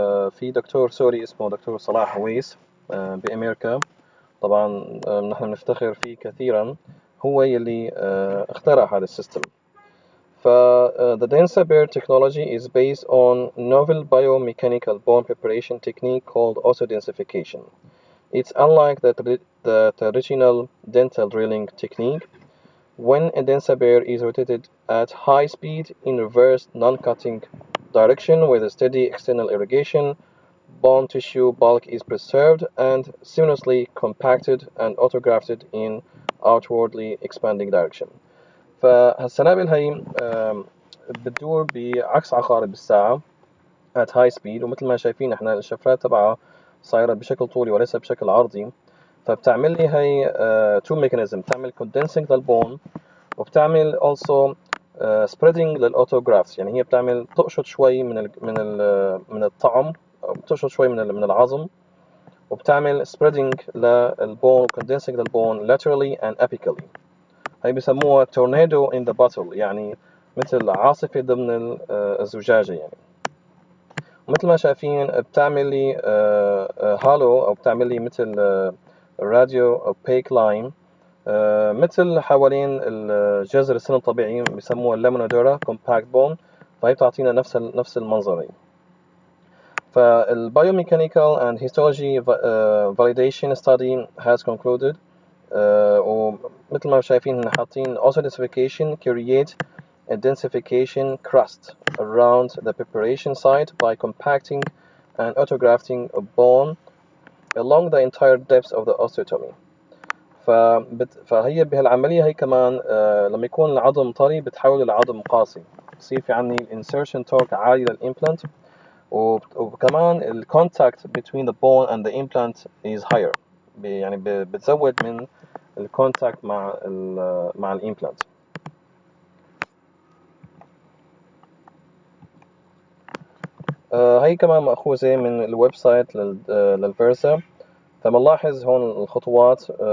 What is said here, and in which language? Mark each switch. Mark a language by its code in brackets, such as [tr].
[ar] في دكتور سوري اسمه دكتور صلاح هويس بأمريكا. طبعا نحن نفتخر فيه كثيرا، هو يلي اخترع هذا السيستم. [en] The Densification technology is based on novel biomechanical bone preparation technique called osteodensification. It's unlike the traditional dental drilling technique, when a densifier is rotated at high speed in reverse non-cutting direction with a steady external irrigation. Bone tissue bulk is preserved and seamlessly compacted and autografted in outwardly expanding direction. [ar] فهالسنابل هي بتدور بعكس عقارب الساعة [en] at high speed، [ar] ومثل ما شايفين احنا الشفرات تبعها صايرة بشكل طولي وليس بشكل عرضي. فبتعمل لي هي [en] two mechanism، [ar] بتعمل condensing للبون وبتعمل also spreading للautografts. يعني هي بتعمل تقشط شوي من الطعم، أو بتقشط شوي من العظم، وبتعمل spreading للبون condensing للبون [en] laterally and apically. [ar] هي بيسموها [en] tornado in the bottle، [ar] يعني مثل عاصفة ضمن الزجاجة يعني. ومثل ما شايفين بتعمل لي هالو أو بتعمل لي مثل راديو أو بايك لاين مثل حوالين الجذر السن الطبيعي، بيسموها اللامونادورا compact bone. فهي بتعطينا نفس المنظر. [en] فالbiomechanical and histology validation study has concluded. [ar] ومثل ما شايفين هنا حاطين [en] ossification create a densification crust around the preparation site by compacting and autografting a bone along the entire depth of the osteotomy. [ar] فهي بهالعملية هي كمان لما يكون العظم طري بتحول لعظم قاسي، بصير في عندي insertion torque عالي للإمبلانت، وكمان [en] ال contact between the bone and the implant is higher. [ar] يعني بتزود من ال contact مع ال implant. هي كمان مأخوذة من الويب سايت للفيرسا. فبنلاحظ هون الخطوات.